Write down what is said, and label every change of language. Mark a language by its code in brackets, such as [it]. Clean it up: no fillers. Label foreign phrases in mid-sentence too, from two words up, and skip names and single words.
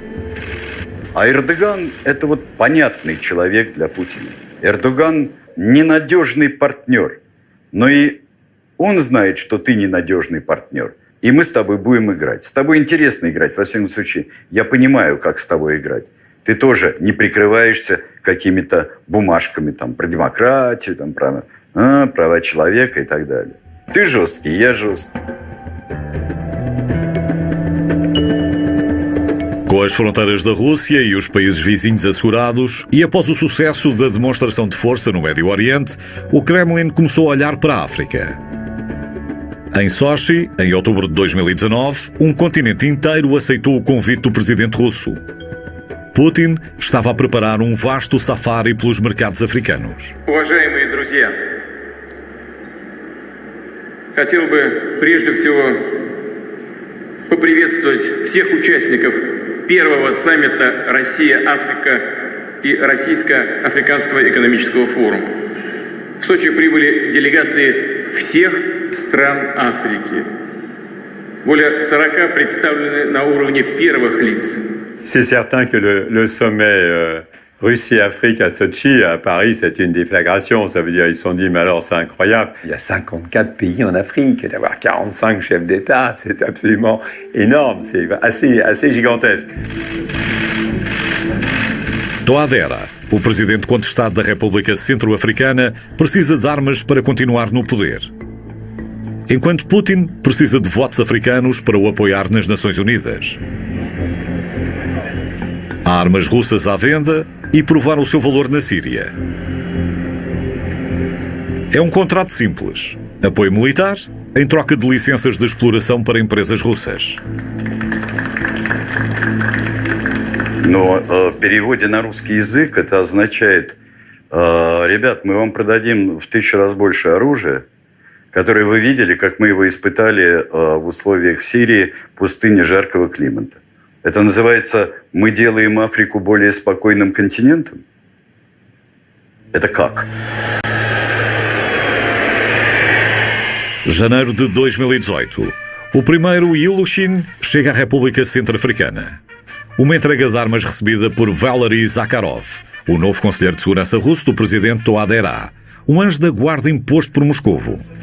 [ru] А Эрдоган – это вот понятный человек для Путина. Эрдоган – ненадежный партнер. Но и он знает, что ты ненадежный партнер. И мы с тобой будем играть. С тобой интересно играть, во всяком случае. Я понимаю, как с тобой играть. ты тоже не прикрываешься какими-то бумажками там, про демократию, там, про права человека и так далее. Ты жесткий, я жесткий. [pt] Com as fronteiras da Rússia e os países vizinhos assegurados, e após o sucesso da demonstração de força no Médio Oriente, o Kremlin começou a olhar para a África. Em Sochi, em outubro de 2019, um continente inteiro aceitou o convite do presidente russo. Putin estava a preparar um vasto safari pelos mercados africanos. [ru] Уважаемые друзья, хотел бы прежде всего поприветствовать всех участников первого саммита Россия-Африка и Российско-Африканского экономического форума. В Сочи прибыли делегации всех стран Африки. Более 40 представлены на уровне первых лиц. [fr] C'est certain que le sommet Russie-Afrique à Sochi, à Paris, c'est une déflagration. Ça veut dire, ils se sont dit, mais alors c'est incroyable. Il y a 54 pays en Afrique, d'avoir 45 chefs d'État, c'est absolument énorme, c'est assez gigantesque. [pt] Touadéra, o presidente contestado da República Centro-Africana, precisa de armas para continuar no poder. Enquanto Putin precisa de votos africanos para o apoiar nas Nações Unidas. Há armas russas à venda e provar o seu valor na Síria. É um contrato simples. Apoio militar em troca de licenças de exploração para empresas russas. [ru] Но в переводе на русский язык это означает, ребят, мы вам продадим в 1000 раз больше оружия, которое вы видели, как мы его испытали в условиях Сирии, пустыни жаркого климата. Это называется «Мы делаем Африку более спокойным континентом». Это как? [pt] Janeiro de 2018. O primeiro Ilushin chega à República Centro-Africana. Uma entrega de armas recebida por Valery Zakharov, o novo conselheiro de segurança russo do presidente Touadéra, um anjo da guarda imposto por Moscovo.